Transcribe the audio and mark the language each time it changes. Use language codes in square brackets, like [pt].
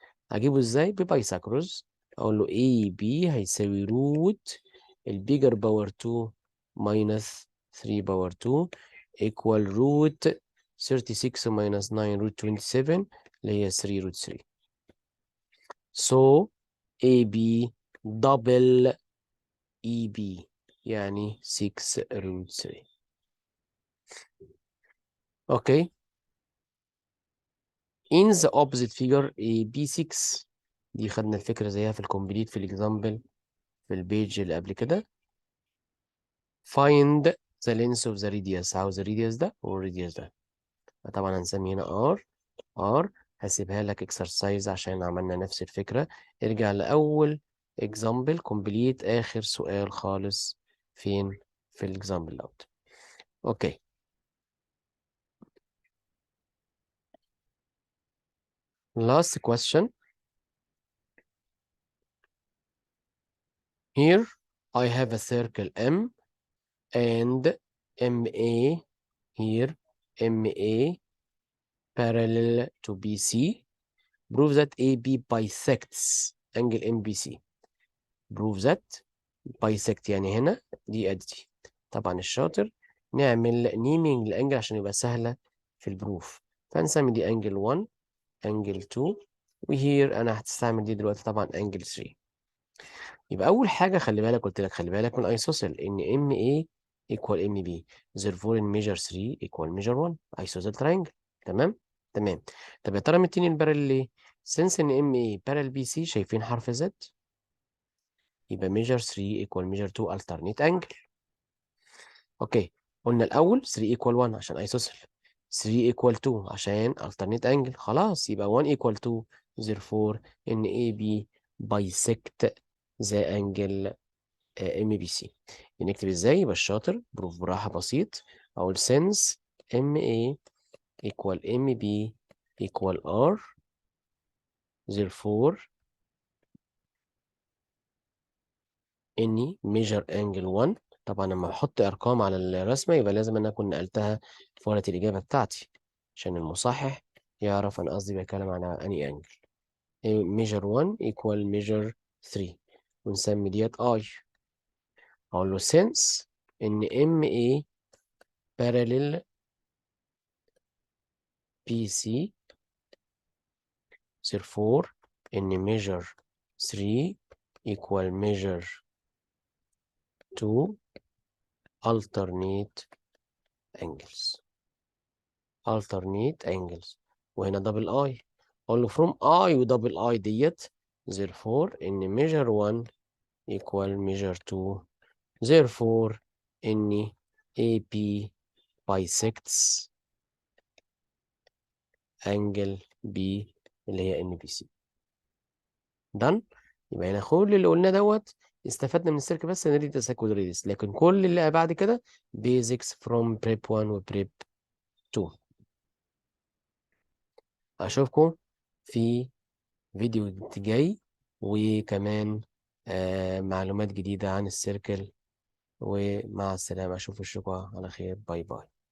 [ar] هجيبه ازاي؟ ببايثاغورس. اقول له AB هيساوي روت البيجر باور 2 ماينس 3 باور 2 [en] equal root 36 minus 9 [ar] روت 27 اللي هي 3 روت 3. [en] So AB double EB يعني 6 root 3. Okay. [ar] in the opposite figure AB6 دي خدنا الفكرة زيها في الكومبليت في الإكزامبل في البيج اللي قبل كده. find the length of the radius. عاوز الراديوس ده والراديوس ده. طبعا هنسمي هنا R. هسيبها لك اكسرسايز عشان عملنا نفس الفكرة. ارجع لأول example complete آخر سؤال خالص فين في الإكزامبل دوت. [en] Okay. last question. Here I have a circle M and MA here, MA parallel to BC. Prove that AB bisects angle MBC. [ar] Prove that bisect يعني هنا دي أدي. طبعا الشاطر نعمل نيمينج لأنجل عشان يبقى سهلة في البروف. فنسمي دي أنجل 1 أنجل 2 وهير أنا هتستعمل دي دلوقتي طبعا أنجل 3. يبقى أول حاجة خلي بالك، قلت لك خلي بالك من ايسوسيل إن MA equal MB [en] therefore in measure 3 equal measure 1 isosceles triangle. [ar] تمام. تمام. طب يا ترى مديني البارل ليه؟ since ان [en] MA parallel BC [ar] شايفين حرف Z يبقى measure 3 equal measure 2 alternate angle. [en] Okay. قلنا الأول 3 equal 1 عشان isosceles، 3 equal 2 عشان alternate angle. [ar] خلاص يبقى [en] 1 equal 2 therefore ان AB bisect the angle MBC. [ar] نكتب ازاي؟ يبقى الشاطر بروف براحة بسيط. [en] أقول since MA equal MB equal R therefore any measure angle 1. [ar] طبعا لما بحط أرقام على الرسمة يبقى لازم أن أكون نقلتها في ورقة الإجابة بتاعتي عشان المصحح يعرف أنا قصدي بتكلم على أني أنجل. [en] measure 1 equal measure 3 ونسمي that I. أقول له since إن MA parallel BC therefore in measure 3 equal measure 2 alternate angles. alternate angles وهنا double I. أقول له from I و double I that therefore in measure 1 equal measure 2 therefore in AP bisects angle B [ar] اللي هي NBC. [en] done. [ar] يبقى هنا كل اللي قلناه دوت استفدنا من السيرك بس نريد تساكل ريدس، لكن كل اللي بعد كده [en] basics from prep 1 [ar] و prep 2. أشوفكم في فيديو جاي، وكمان معلومات جديدة عن السيركل. ومع السلامة، أشوف وشكم على خير. باي باي.